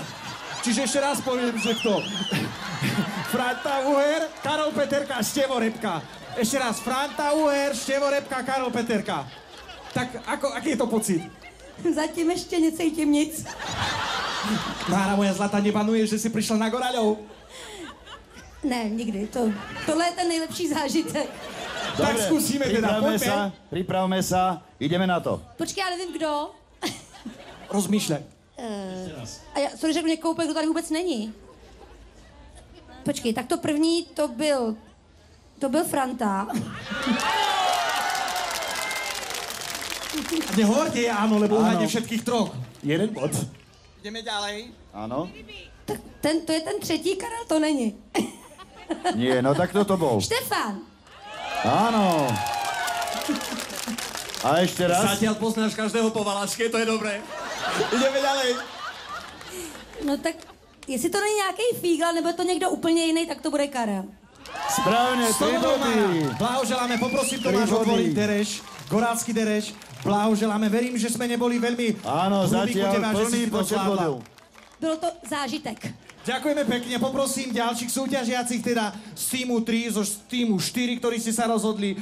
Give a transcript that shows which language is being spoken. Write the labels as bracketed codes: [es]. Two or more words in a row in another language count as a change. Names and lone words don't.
[sk] Čiže ešte raz poviem, že kto? Franta Uher, Karol Peterka, Števo Repka. Ešte raz, Franta Uher, Števo Repka, Karol Peterka. Tak aký je to pocit? [cs] Zatím ešte necítím nic. [sk] Mára, moja zlata, nebanuje, že si prišla na Goraľov? [cs] Ne, nikdy. Tohle je ten nejlepší zážitek. [sk] Tak skúsime teda, poďme. Pripravme sa, ideme na to. [cs] Počkej, já nevím, kdo. [sk] Rozmýšľaj. [cs] A já, sorry, řeknu někoho, kdo tady vůbec není. Počkej, tak to první, to byl Franta. [sk] Nehovorte áno, lebo uhádne všetkých 3. 1 bod. Ideme ďalej. Áno. [cs] Tak to je ten třetí, Karel to není. [sk] Nie, no tak kto to bol? Štefan. Áno. A ešte raz? Zatiaľ poznáš každého po Valaške, to je dobré. Ideme ďalej. [cs] No tak, jestli to není nějaký fígl, nebo je to někdo úplně jiný, tak to bude Karel. [sk] Správne, 3 body. Blahoželáme, poprosím Tomáš otvoriť dereš, gorálsky dereš. Blahoželáme, verím, že sme neboli veľmi... Áno, zatiaľ plný počet bodov. [cs] Bylo to zážitek. [sk] Ďakujeme pekne, poprosím ďalších súťažiacich, teda z týmu 3, z týmu 4, ktorí ste sa rozhodli.